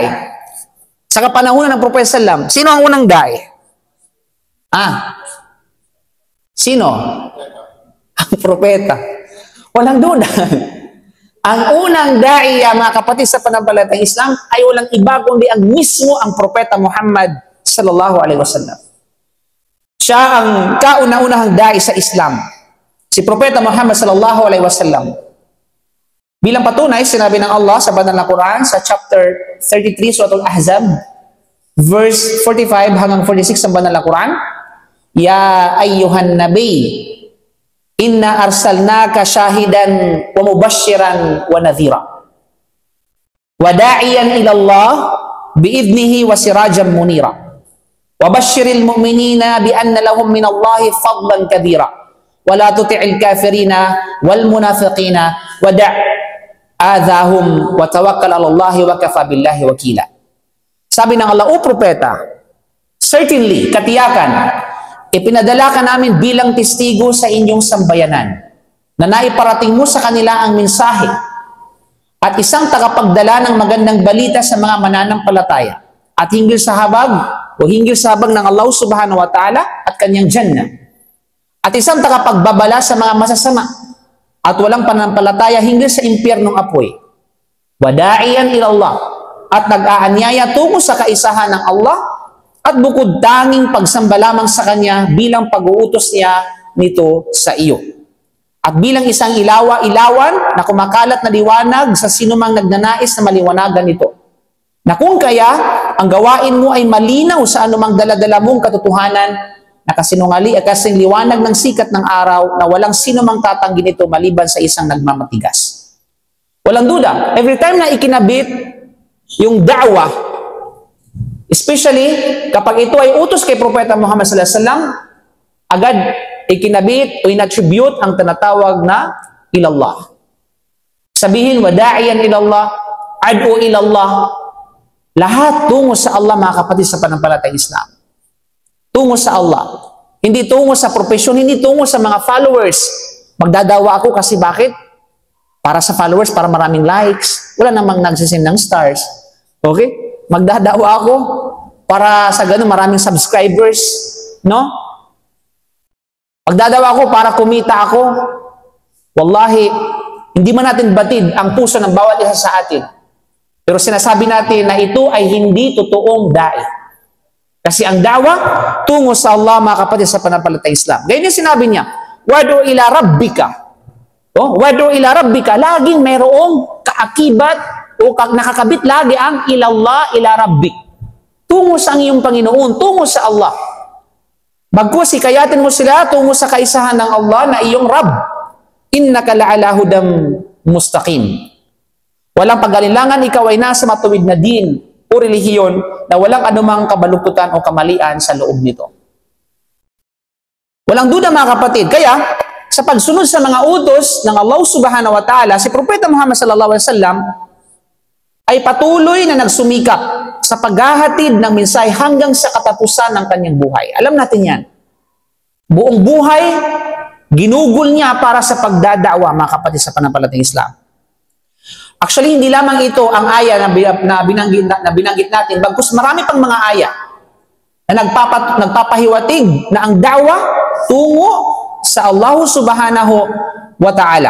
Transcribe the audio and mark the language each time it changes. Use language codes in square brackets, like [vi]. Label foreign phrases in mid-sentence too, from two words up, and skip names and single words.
[tl] Sa kapanahunan ng Propeta sallallahu, sino ang unang da'i? Sino? Ang Propeta. Walang duda. Ang unang da'i, mga kapatid sa panampalatayang Islam, ay walang iba kundi ang mismo ang Propeta Muhammad [ar] صلى الله عليه وسلم. [tl] Siya ang kauna-unahang da'i sa Islam. Si Propeta Muhammad [ar] صلى الله عليه وسلم. [tl] Bilang patunay, sinabi ng Allah sa banal na Quran sa chapter 33 Surah Al-Ahzab, verse 45 hanggang 46 ng banal na Quran, [ar] يا أيها النبي إنا أرسلناك شاهدا ومبشرا ونذيرا وداعيا إلى الله بإذنه وسراجا منيرا وبشر المؤمنين بأن لهم من الله فضلا كبيرا ولا تطع الكافرين والمنافقين ودع أذاهم وتوكل على الله وكفى بالله وكيلا. [tl] Sabi ng Allah, O Propeta, certainly, katiyakan, ipinadala ka namin bilang testigo sa inyong sambayanan na naiparating mo sa kanila ang mensahe at isang tagapagdala ng magandang balita sa mga mananampalataya at hinggil sa habag o hinggil sa habag ng Allah [ar] سبحانه وتعالى [tl] at kanyang jannah at isang tagapagbabala sa mga masasama at walang pananampalataya hinggil sa impyernong apoy. [ar] وداعيا إلى الله [tl] at nag-aanyaya tungo sa kaisahan ng Allah at bukod tanging pagsamba lamang sa Kanya bilang pag-uutos niya nito sa iyo. At bilang isang ilawan na kumakalat na liwanag sa sinumang nagnanais na maliwanagan nito. Na kung kaya, ang gawain mo ay malinaw sa anumang daladala mong katotohanan na kasing liwanag ng sikat ng araw na walang sinumang tatanggi nito maliban sa isang nagmamatigas. Walang duda, [en] every time [tl] na ikinabit yung da'wah, especially kapag ito ay utos kay Propeta Muhammad [ar] صلى الله عليه وسلم, [tl] agad ikinabit o inattribute ang tinatawag na ilallah. Sabihin, [ar] وداعيا إلى الله ادع إلى الله, [tl] lahat tungo sa Allah, mga kapatid sa panampalatayang Islam. Tungo sa Allah. Hindi tungo sa profesyon, hindi tungo sa mga followers. Magdadawa ako kasi bakit? Para sa followers, para maraming likes. Wala namang nagsisend ng stars. Okay? Magdadawa ako para sa ganun maraming subscribers. No? Magdadawa ako para kumita ako. Wallahi, hindi man natin batid ang puso ng bawat isa sa atin. Pero sinasabi natin na ito ay hindi totoong da'i. Kasi ang dawa, tungo sa Allah, mga kapatid sa panampalatayang Islam. Ganyan sinabi niya, [ar] وادع إلى ربك وادع إلى ربك, [tl] laging mayroong kaakibat o nakakabit lagi ang ilallah [ar] إلى ربك. [tl] Tungo sa iyong Panginoon, tungo sa Allah. Bagkus, hikayatin mo sila tungo sa kaisahan ng Allah na iyong Rabb. [ar] إنك لعلى هدى مستقيم. [tl] Walang pag-alinlangan, ikaw ay nasa matuwid na din o relihiyon na walang anumang kabalukutan o kamalian sa loob nito. Walang duda, mga kapatid. Kaya, sa pagsunod sa mga utos ng Allah [ar] سبحانه وتعالى, [tl] si Propeta Muhammad [ar] صلى الله عليه وسلم [tl] ay patuloy na nagsumikap sa paghahatid ng mensahe hanggang sa katapusan ng kanyang buhay. Alam natin yan. Buong buhay, ginugol niya para sa pagdadawa, mga kapatid sa panampalatayang Islam. Actually, hindi lamang ito ang aya na binanggit natin, bagkus marami pang mga aya na nagpapahiwatig na ang dawa tungo sa Allah [ar] سبحانه وتعالى.